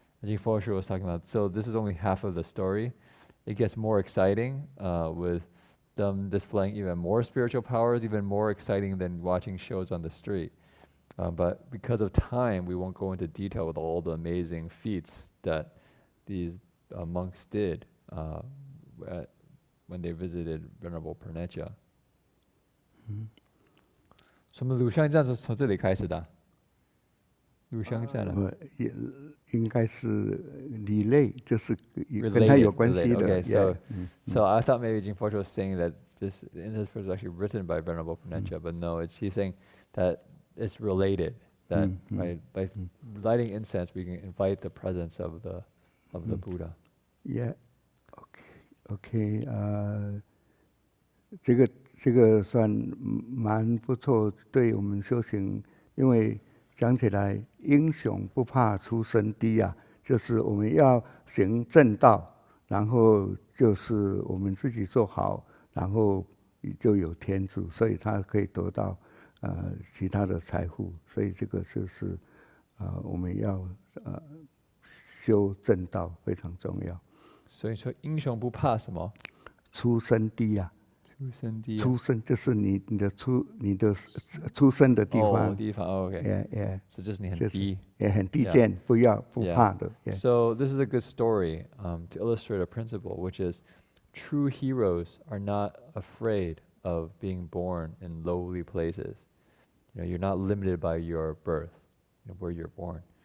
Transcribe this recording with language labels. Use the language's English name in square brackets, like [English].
[English] As Jifoshu was talking about, so this is only half of the story. It gets more exciting with them displaying even more spiritual powers, even more exciting than watching shows on the street. But because of time, we won't go into detail with all the amazing feats that these monks did when they visited Venerable Purnecha. [Chinese] 什么鲁香赞是从这里开始的？鲁香赞应该是relay，就是跟他有关系的。 [English] Okay, so I thought maybe Jinpoche was saying that this incense prayer was actually written by Venerable Purnecha, but no, he's saying that it's related. That by lighting incense, we can invite the presence of the Buddha. Yeah, okay. [Chinese] 这个算蛮不错，对我们修行，因为讲起来，英雄不怕出身低啊，就是我们要行正道，然后就是我们自己做好，然后就有天助，所以他可以得到其他的财富，所以这个就是我们要修正道非常重要。所以说英雄不怕什么？出生地啊，出生地、啊。出生就是你的出生的地方。地方 OK。所以就是你很低，也很低贱，不怕的。 [English] So this is a good story to illustrate a principle, which is true heroes are not afraid of being born in lowly places. You're not limited by your birth, where you're born.